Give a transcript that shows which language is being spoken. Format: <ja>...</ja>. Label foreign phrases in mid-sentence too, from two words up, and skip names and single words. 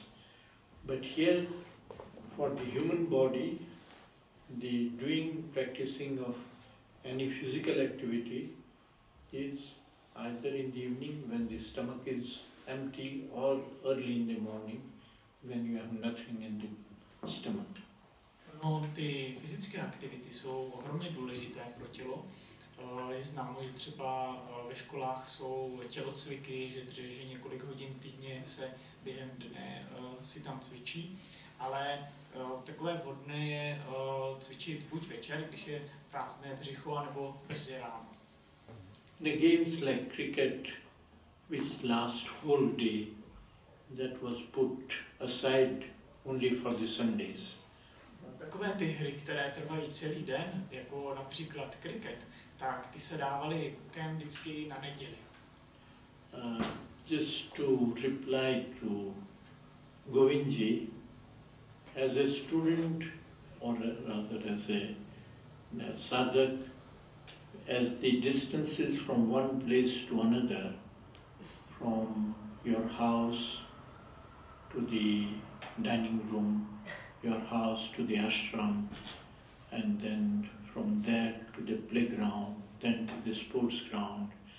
<en>But here, for the human body, the practicing of any physical activity is either in the evening when the stomach is empty or early in the morning when you have nothing in the stomach.</en> <cs>No, ty fyzické aktivity jsou ohromně důležité pro tělo. Je známo, že třeba ve školách jsou tělocviky, že několik hodin týdně se během dne si tam cvičí, ale takové vhodné je cvičit buď večer, když je prázdné břicho, anebo brzy ráno.</cs> <en>The games like cricket, which last whole day, that was put aside only for the Sundays.</en> <cs>Takové ty hry, které trvají celý den, jako například kriket, tak ty se dávaly bokem vždycky na neděli.</cs> <en>Just to reply to Govindji, as a student, or rather as a sadhak, as the distances from one place to another, from your house to the dining room, your house to the ashram, and then from there to the playground, then to the sports ground.</en>